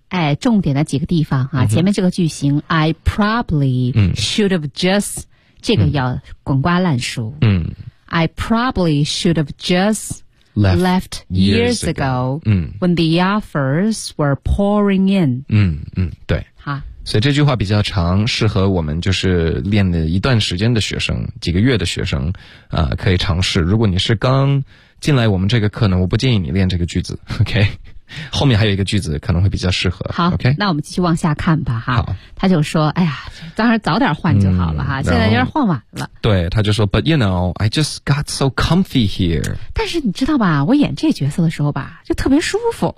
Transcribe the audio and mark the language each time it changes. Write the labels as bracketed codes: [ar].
[zh] 哎，重点的几个地方啊，前面这个句型 [en] I probably should have just [zh] 这个要滚瓜烂熟。 [en] I probably should have just left years ago when the offers were pouring in. [zh] 对。所以这句话比较长适合我们就是练了一段时间的学生几个月的学生可以尝试。如果你是刚进来我们这个课呢我不建议你练这个句子 ,OK? 后面还有一个句子可能会比较适合。好 ,OK? 那我们继续往下看吧哈。好他就说哎呀当然早点换就好了哈现在有点换晚了。对他就说 [en] ,but you know, I just got so comfy here. [zh] 但是你知道吧我演这角色的时候吧就特别舒服。